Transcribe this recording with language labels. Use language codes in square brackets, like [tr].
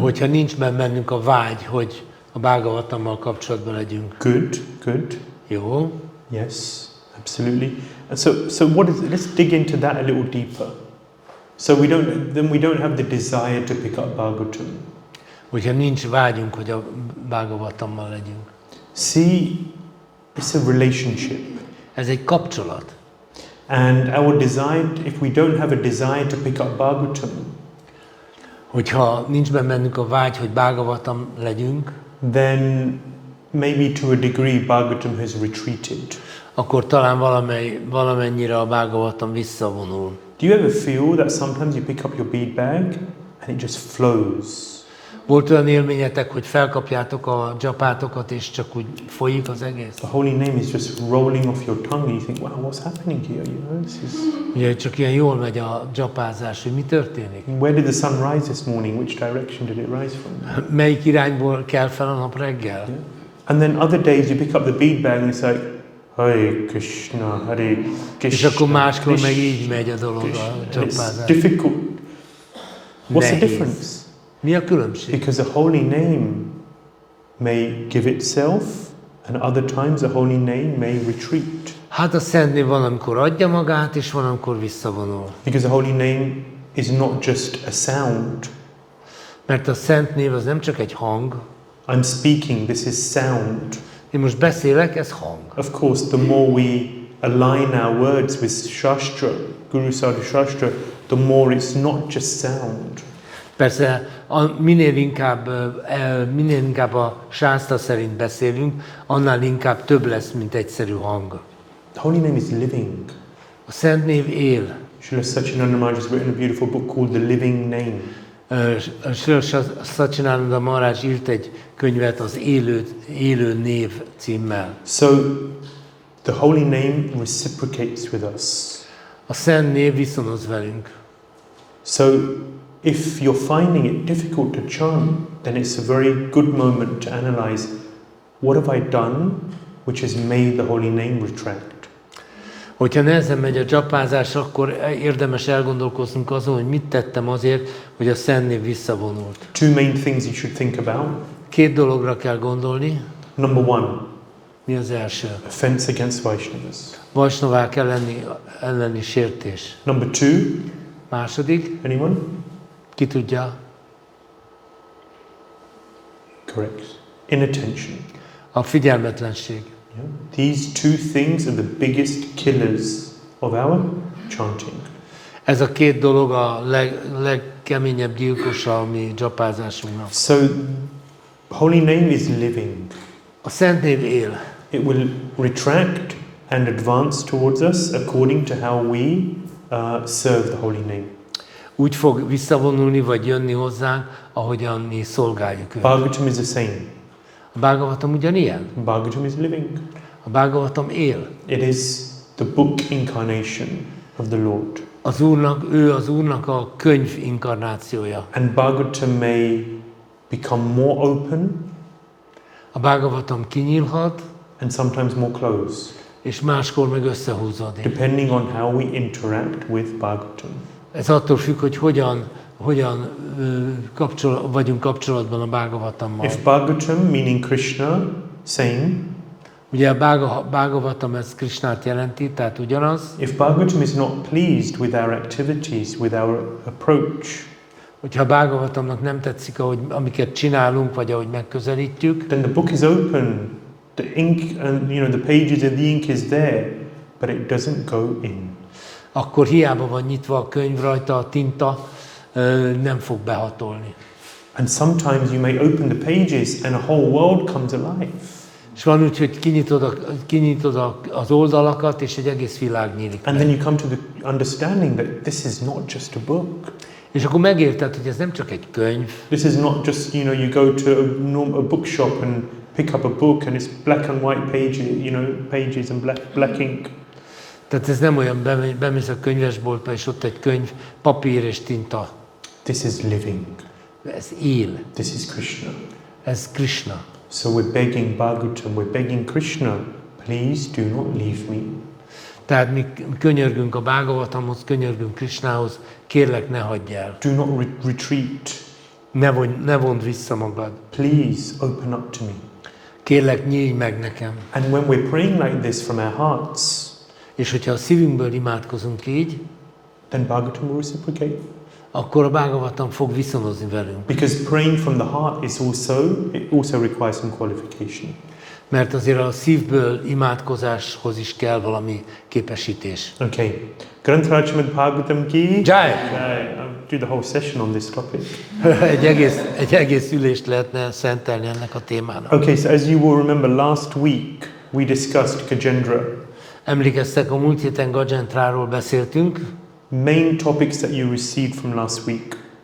[hu] Hogyha nincs bennünk a vágy, hogy a Bhagavatammal kapcsolatban legyünk. [en] Good. [hu] Jó. [en] Yes, absolutely. And so what is? Let's dig into that a little deeper. So we don't have the desire to pick up Bhagavatam. [hu] Hogyha nincs vágyunk, hogy a Bhagavatammal legyünk. [en] See, it's a relationship. [hu] Ez egy kapcsolat. [en] And our desire, if we don't have a desire to pick up Bhagavatam, [hu] hogyha nincs bennünk a vágy, hogy Bhagavatam legyünk, [en] then maybe to a degree Bhagavatam has retreated. [hu] akkor talán valamennyire a Bhagavatam visszavonul. [en] Do you ever feel that sometimes you pick up your bead bag and it just flows? [hu] Volt olyan élményetek, hogy felkapjátok a dzsapátokat, és csak úgy folyik az egész? [en] The holy name is just rolling off your tongue and you think, wow, what's happening here? This is... [hu] Ugye csak ilyen jól megy a dzsapázás, hogy mi történik? [en] Where did the sun rise this morning? Which direction did it rise from? [hu] Melyik irányból kell fel a nap reggel? [en] Yeah. And then other days you pick up the bead bag and it's like, Hare Krishna, Hare Krishna. [hu] És akkor máskor meg így megy a dolog a [en] It's [hu] dzsapázás. [en] difficult. What's the [hu] Nehéz. [en] difference? [hu] Mi a különbség? [en] Because the holy name may give itself, and other times the holy name may retreat. [hu] Hát a Szent Név van, amikor adja magát, és van, amikor visszavonul. [en] Because the holy name is not just a sound. [hu] Mert a Szent Név az nem csak egy hang. [en] I'm speaking, this is sound. [hu] Én most beszélek, ez hang. [en] Of course, the more we align our words with Shastra, Guru Sadhu Shastra, the more it's not just sound. [hu] Persze, minél inkább a sásztra szerint beszélünk, annál inkább több lesz, mint egyszerű hang. [en] The holy name is living. [hu] A szent név él. [en] Srila Satchidananda Maharaj has written a beautiful book called The Living Name. [hu] Srila Satchidananda Maharaj írt egy könyvet az élő név címmel. [en] So the holy name reciprocates with us. [hu] A szent név viszonoz velünk. [en] So if you're finding it difficult to chant, then it's a very good moment to analyze what have I done which has made the holy name retract. [hu] Hogyha nehezen megy a dzsapázás, akkor érdemes elgondolkoznunk azon, hogy mit tettem azért, hogy a szent név visszavonult. [en] Two main things you should think about. [hu] Két dologra kell gondolni. [en] Number one, [hu] Mi az első? [en] offense against Vaishnavas. [hu] Vaisnavák elleni sértés. [en] Number two, [hu] Második, [en] anyone? [hu] ki tudja? [en] Correct. Inattention. [hu] A figyelmetlenség. [en] Yeah. These two things are the biggest killers of our chanting. [hu] Ez a két dolog a legkeményebb gyilkosa a mi dzsapázásunknak. [en] So, holy name is living. [hu] A szent név él. [en] It will retract and advance towards us according to how we serve the holy name. [hu] Úgy fog visszavonulni, vagy jönni hozzánk, ahogyan mi szolgáljuk őt. [en] Bhagavatam is the same. [hu] A Bhagavatam ugyanilyen? [en] Bhagavatam is living. [hu] A Bhagavatam él. [en] It is the book incarnation of the Lord. [hu] Ő az Úrnak a könyv inkarnációja. [en] And Bhagavatam may become more open [hu] A Bhagavatam kinyílhat, [en] and sometimes more closed, [hu] és máskor meg összehúzódik. [en] depending on how we interact with Bhagavatam. [hu] Ez attól függ, hogy hogyan vagyunk kapcsolatban a Bhagavatammal. [en] If Bhagavatam, meaning Krishna, same. [hu] Ugye a Bhagavatam ez Krishnát jelenti, tehát ugyanaz. [en] If Bhagavatam is not pleased with our activities, with our approach, [hu] Hogyha a Bhagavatamnak nem tetszik, amiket csinálunk, vagy ahogy megközelítjük, [en] then the book is open, the ink and the pages and the ink is there, but it doesn't go in. [hu] akkor hiába van nyitva a könyv, rajta a tinta, nem fog behatolni. [en] And sometimes you may open the pages and a whole world comes alive. [hu] És van úgy, hogy kinyitod az oldalakat, és egy egész világ nyílik [en] And [hu] meg. [en] then you come to the understanding that this is not just a book. [hu] És akkor megérted, hogy ez nem csak egy könyv. [en] This is not just, you go to a bookshop and pick up a book and it's black and white pages and black ink. [hu] Tehát ez nem olyan, bemész a könyvesboltba, és ott egy könyv, papír és tinta. [en] This is living. [hu] Ez él. [en] This is Krishna. [hu] Ez Krishna. [en] So we're begging Bhagavatam, we're begging Krishna, please do not leave me. [hu] Tehát mi könyörgünk a Bhagavatamhoz, könyörgünk Krishnához, kérlek, ne hagyj el. [en] Do not retreat. [hu] Ne vond vissza magad. [en] Please open up to me. [hu] Kérlek, nyílj meg nekem. [en] And when we're praying like this from our hearts, [hu] És hogyha a szívünkből imádkozunk így, [en] then Bhagavatam will reciprocate. [hu] akkor a Bhagavatam fog viszonozni velünk. [en] Because praying from the heart it also requires some qualification. [hu] Mert azért a szívből imádkozáshoz is kell valami képesítés. [en] Okay. Śrīmad-Bhāgavatam ki. Jai! I'll do the whole session on this topic. [hu] egy egész ülést lehetne szentelni ennek a témának. [en] Okay, so as you will remember, last week we discussed Gajendra. [hu] Emlékeztek, a múlt héten Gajendráról beszéltünk. [en] Main topics that you received from last week.